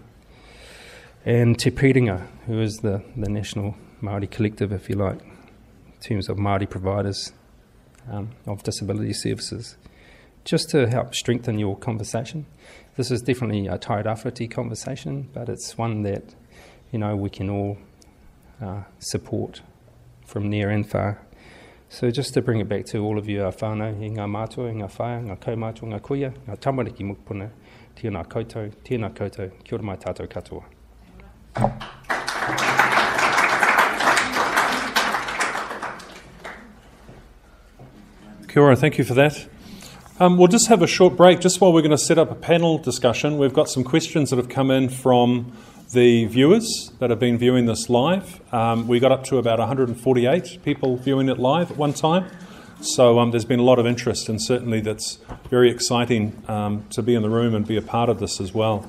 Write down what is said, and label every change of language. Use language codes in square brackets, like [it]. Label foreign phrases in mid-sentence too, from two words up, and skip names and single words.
[en] And Te Piringa, who is the national Māori collective, if you like, in terms of Māori providers of disability services, just to help strengthen your conversation. This is definitely a tairāwhiti conversation, but it's one that we can all support from near and far. So just to bring it back to all of you, [mi] whānau, i ngā mātua, i ngā whaia, ngā kaumātua, ngā kuia, ngā tamariki mukpuna, tēnā koutou, kia ora mai tātou katoa. Kia ora, [en] thank you for that. We'll just have a short break just while we're going to set up a panel discussion. We've got some questions that have come in from the viewers that have been viewing this live. We got up to about 148 people viewing it live at one time. So there's been a lot of interest, and certainly that's very exciting to be in the room and be a part of this as well.